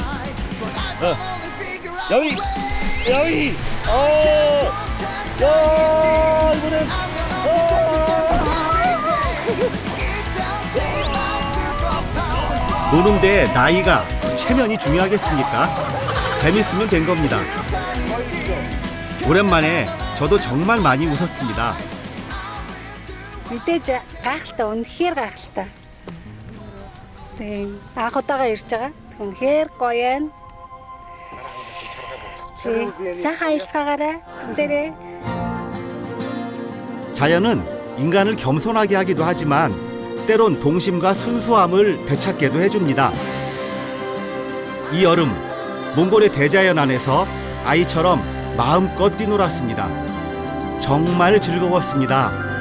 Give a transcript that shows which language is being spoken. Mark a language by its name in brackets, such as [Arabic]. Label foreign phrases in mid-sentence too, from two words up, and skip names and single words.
[Korean] 여기! 이번엔! 노는데 나이가, 체면이 중요하겠습니까? 재밌으면 된 겁니다. 오랜만에 저도 정말 많이 웃었습니다. [Mongolian] Мэдээж гайхалтай, үнэхээр гайхалтай. Тийм анх удаага ирж байгаа. Үнэхээр гоё байна. сайхан аялцгаагаарай. дээрээ. [Korean] 자연은 인간을 겸손하게 하기도 하지만 때론 동심과 순수함을 되찾게도 해줍니다. 이 여름 몽골의 대자연 안에서 아이처럼 마음껏 뛰놀았습니다. 정말 즐거웠습니다.